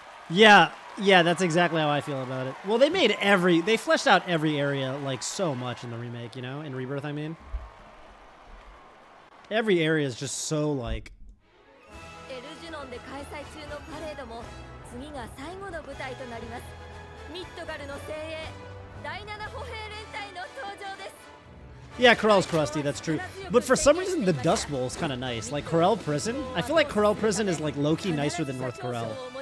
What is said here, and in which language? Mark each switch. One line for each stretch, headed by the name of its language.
English: Yeah, Yeah, that's exactly how I feel about it. Well, they fleshed out every area like so much in the remake, you know, in Rebirth, I mean. Every area is just so like.
Japanese: エルジュノンで開催中のパレードも次が最後の舞台となります。ミッドガルの精鋭第7歩兵連隊の登場です。
English: Yeah, Corel's crusty, that's true. But for some reason, the Dust Bowl is kind of nice. Like Corel Prison, I feel like Corel Prison is like low-key nicer than North Corel.